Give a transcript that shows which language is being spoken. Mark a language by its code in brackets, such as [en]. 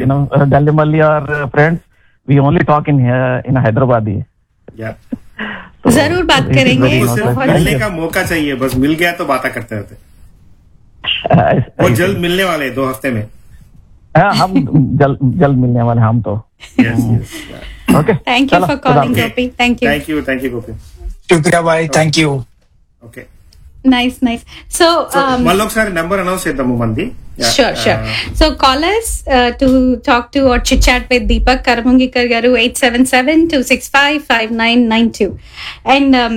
[en] You know గల్లిమల్లి are friends, we only talk in Hyderabad. [hi] जरूर बात करेंगे, मिलने का मौका चाहिए, बस मिल गया तो बात करते रहते, वो जल्द मिलने वाले हैं दो हफ्ते में, हम जल्द मिलने वाले हम तो। Okay [en] thank you for calling Gopi, thank you Gopi, [hi] शुक्रिया भाई, [en] thank you, okay nice nice so, [te] మళ్ళీ ఒకసారి నెంబర్ అనౌన్స్ చేద్దాము మంది. [en] Sure. So call us to talk to or chit chat with Deepak Karmungikar garu 877-265-5992 and